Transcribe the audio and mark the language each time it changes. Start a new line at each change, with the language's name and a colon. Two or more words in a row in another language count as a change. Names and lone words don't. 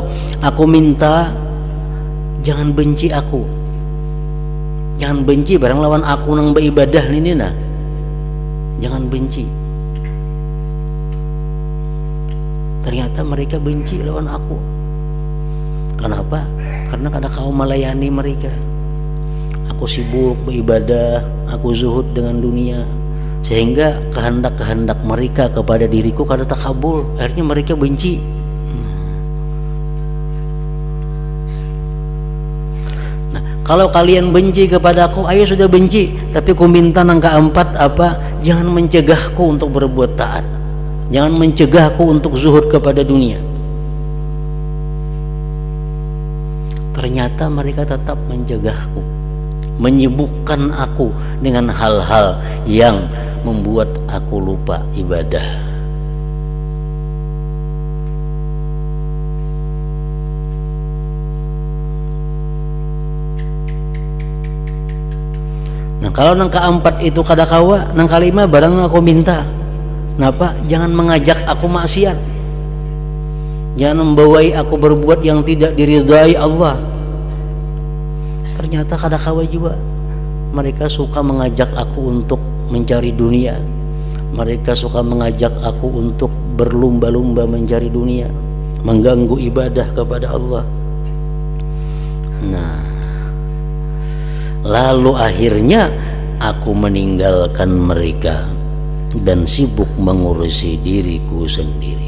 Indonesian: Aku minta jangan benci aku, jangan benci barang lawan aku nang beribadah ini. Nah, jangan benci. Ternyata mereka benci lawan aku. Kenapa? Karena kada kau melayani mereka. Aku sibuk beribadah, aku zuhud dengan dunia, sehingga kehendak-kehendak mereka kepada diriku kada takabul. Akhirnya mereka benci. Nah, kalau kalian benci kepada aku, ayo sudah benci, tapi ku minta nang keempat apa? Jangan mencegahku untuk berbuat taat, jangan mencegahku untuk zuhud kepada dunia. Ternyata mereka tetap mencegahku, menyibukkan aku dengan hal-hal yang membuat aku lupa ibadah.
Banjar: Nah, kalau nang keempat itu kada kawa, nang kelima barang aku minta, napa?
Indonesian: Jangan mengajak aku maksiat, jangan membawai aku berbuat yang tidak diridhai Allah. Ternyata
Banjar: kada kawa
Indonesian: juga, mereka suka mengajak aku untuk mencari dunia, mereka suka mengajak aku untuk berlumba-lumba mencari dunia, mengganggu ibadah kepada Allah. Nah, lalu akhirnya aku meninggalkan mereka dan sibuk mengurusi diriku sendiri.